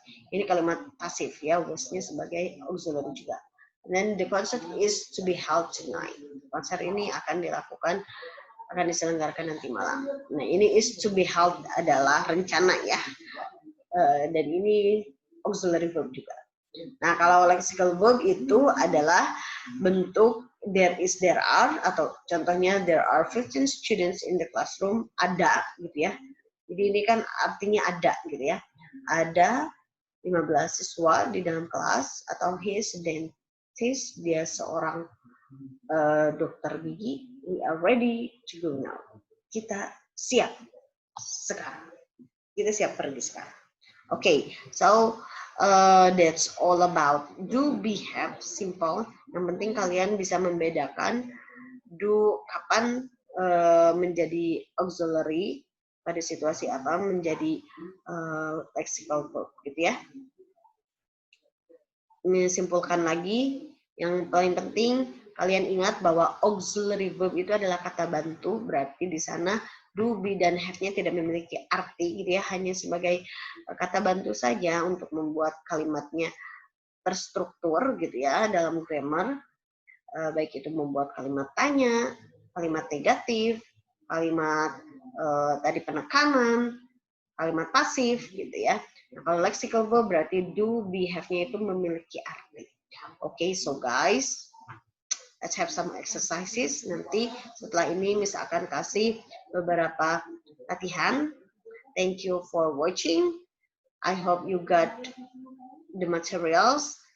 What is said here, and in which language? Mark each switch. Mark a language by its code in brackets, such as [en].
[id] Ini kalimat pasif ya, was-nya sebagai auxiliary juga. [en] And then the concert is to be held tonight. [id] Konser ini akan diselenggarakan nanti malam. Nah, ini is to be held adalah rencana ya. Dan ini auxiliary verb juga. Nah, kalau lexical verb itu adalah bentuk there is, there are, atau contohnya [en] there are 15 students in the classroom, [id] ada gitu ya. Jadi ini kan artinya ada gitu ya. Ada 15 siswa di dalam kelas, atau [en] he is a dentist, [id] dia seorang dokter gigi. [en] We are ready to go now. [id] Kita siap sekarang. Kita siap pergi sekarang. [en] Okay, so that's all about do, be, have, simple. [id] Yang penting kalian bisa membedakan do kapan menjadi auxiliary, pada situasi apa menjadi lexical verb gitu ya. Menyimpulkan lagi, yang paling penting kalian ingat bahwa auxiliary verb itu adalah kata bantu, berarti di sana do, be, dan have-nya tidak memiliki arti gitu ya, hanya sebagai kata bantu saja untuk membuat kalimatnya terstruktur gitu ya dalam grammar, baik itu membuat kalimat tanya, kalimat negatif, kalimat tadi penekanan, kalimat pasif gitu ya. Nah, kalau lexical verb berarti do, be, have-nya itu memiliki arti. [en] Okay, so guys, let's have some exercises. [id] Nanti setelah ini Miss akan kasih beberapa latihan. [en] Thank you for watching. I hope you got the materials.